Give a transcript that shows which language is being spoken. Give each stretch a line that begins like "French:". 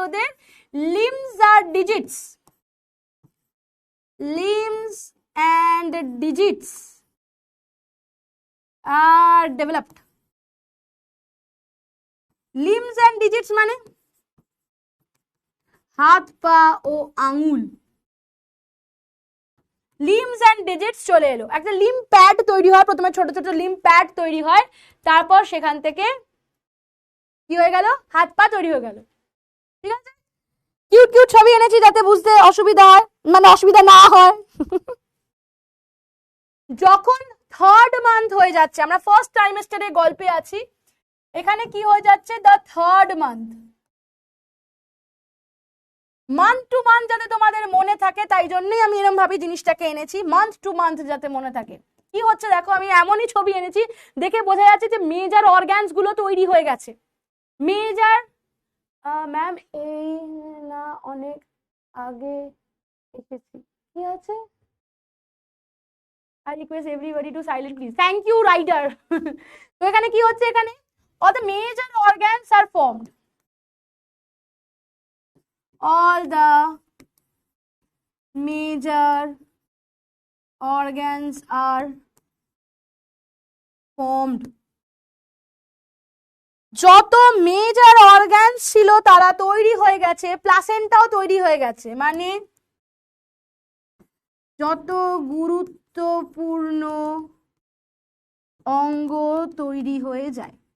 English: ওদের লিম্বস আর digits, limbs and digits are developed. limbs and digits
Bangla: মানে হাত পা ও আঙুল। লিম্বস এন্ড ডিজিটস চলে এলো, একটা লিম্ব প্যাড তৈরি হয়, প্রথমে ছোট ছোট লিম্ব প্যাড তৈরি হয়, তারপর সেখান থেকে কি হয়ে গেল? হাত পা তৈরি হয়ে গেল। ঠিক আছে, কিউট কিউট ছবি এনেছি যাতে বুঝতে অসুবিধা হয়, মানে অসুবিধা না হয়। যখন 3rd মান্থ হয়ে যাচ্ছে, আমরা ফার্স্ট ট্রাইমেস্টারের গল্পে আছি, এখানে কি হয়ে যাচ্ছে?
English: The 3rd month.
Bangla: Month two month যাতে তোমাদের মনে থাকে, তাই জন্যই আমি এরকম ভাবে জিনিসটাকে এনেছি, মান্থ টু মান্থ যাতে মনে থাকে। কি হচ্ছে দেখো, আমি এমনই ছবি এনেছি দেখে বোঝা যাচ্ছে যে মেজর অর্গানস গুলো তৈরি হয়ে গেছে। মেজর ম্যাম এই না অনেক আগে এসেছি, কি আছে?
English: I request everybody to silent please. Thank you, writer.
Bangla: তো এখানে কি হচ্ছে? এখানে
English: or the major organs are formed. All the major organs are formed.
Bangla: যত মেজর অর্গানস ছিল তারা তৈরি হয়ে গেছে, প্লাসেন্টাও তৈরি হয়ে গেছে, মানে যত গুরুত্বপূর্ণ অঙ্গ তৈরি হয়ে যায়।